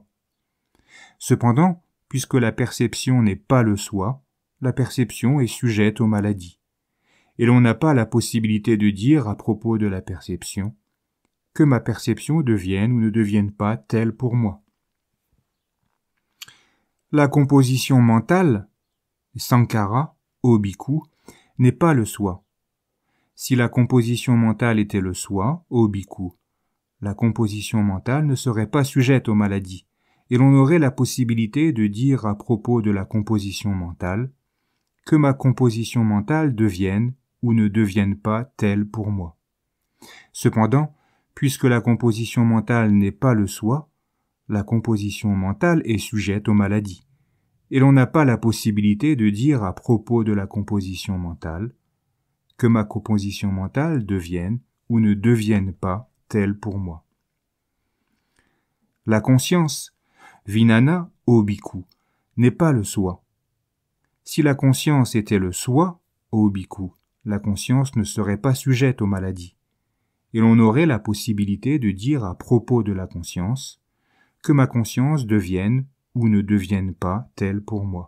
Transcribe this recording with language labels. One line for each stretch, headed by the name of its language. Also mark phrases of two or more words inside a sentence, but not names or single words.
French: Cependant, puisque la perception n'est pas le soi, la perception est sujette aux maladies, et l'on n'a pas la possibilité de dire à propos de la perception que ma perception devienne ou ne devienne pas telle pour moi. La composition mentale, sankhara, ô bhikkhu, n'est pas le soi. Si la composition mentale était le soi, ô bhikkhu, la composition mentale ne serait pas sujette aux maladies, et l'on aurait la possibilité de dire à propos de la composition mentale que ma composition mentale devienne ou ne devienne pas telle pour moi. Cependant, puisque la composition mentale n'est pas le soi, la composition mentale est sujette aux maladies, et l'on n'a pas la possibilité de dire à propos de la composition mentale que ma composition mentale devienne ou ne devienne pas telle pour moi. La conscience, Vijnana, ô bhikkhu, n'est pas le soi. Si la conscience était le soi, ô bhikkhu, la conscience ne serait pas sujette aux maladies, et l'on aurait la possibilité de dire à propos de la conscience que ma conscience devienne ou ne devienne pas telle pour moi.